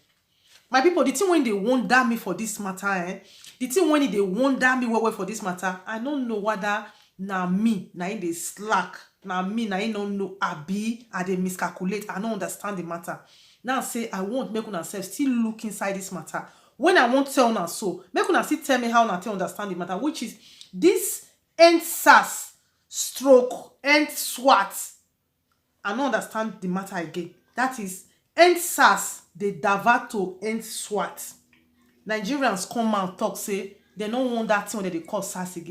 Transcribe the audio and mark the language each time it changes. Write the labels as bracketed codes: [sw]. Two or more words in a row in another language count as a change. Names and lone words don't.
[pcm] My people, the thing when they wonder me for this matter, the thing when they wonder me well for this matter, I don't know whether na me na in dey slack, na me na in don't know abi I dey miscalculate, I don't understand the matter. Now say I won't make una self still look inside this matter. When I won't tell una so, make una still tell me how una take understand the matter, which is this EndSARS stroke end SWAT. I don't understand the matter again. That is EndSARS they divert to end SWAT. Nigerians come out talk say they don't want that thing that they call SARS again.